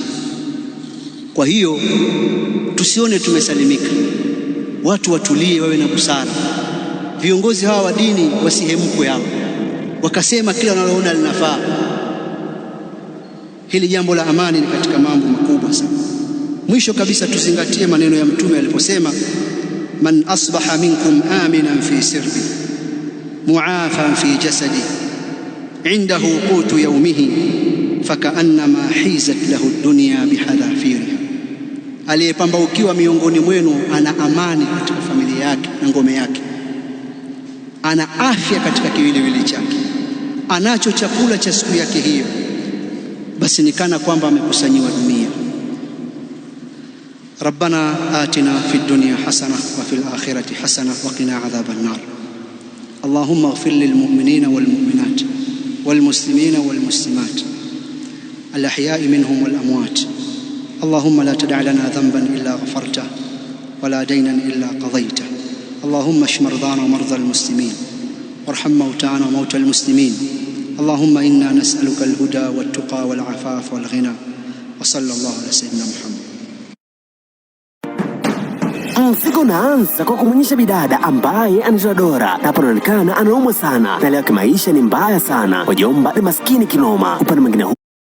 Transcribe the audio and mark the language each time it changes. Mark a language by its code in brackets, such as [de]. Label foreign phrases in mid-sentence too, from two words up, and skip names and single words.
[sw] Kwa hiyo tusione tumesalimika, watu watulie, wawe na busara. Viongozi hawa wa dini wasihemkwe hawa wakasema kila wanaloona linafaa. Hili jambo la amani ni katika mambo makubwa sana. Mwisho kabisa tuzingatie maneno ya Mtume aliposema, [ar] من أصبح منكم آمنا في سربه معافى في جسده عنده قوت يومه فكأنما حيزت له الدنيا بحذافيرها, [sw] aliyepambaukiwa miongoni mwenu ana amani katika familia yake na ngome yake, ana afya katika kiwiliwili chake, anacho chakula cha siku yake hiyo, basi ni kana kwamba amekusanyiwa dunia. [ar] ربنا آتنا في الدنيا حسنة وفي الآخرة حسنة وقنا عذاب النار. اللهم اغفر للمؤمنين والمؤمنات والمسلمين والمسلمات الأحياء منهم والأموات. اللهم لا تدع لنا ذنبا إلا غفرته ولا دينا إلا قضيته. اللهم اشف مرضانا ومرضى المسلمين وارحم موتانا وموتى المسلمين. اللهم إنا نسألك الهدى والتقى والعفاف والغنى وصلى الله على سيدنا محمد. [sw] Mzigo unaanza kwa kumwonyesha bidada ambaye anaitwa Dora, na anaonekana anaumwa sana na leo kimaisha ni mbaya sana. Wajomba ni maskini kinoma. Upande mwingine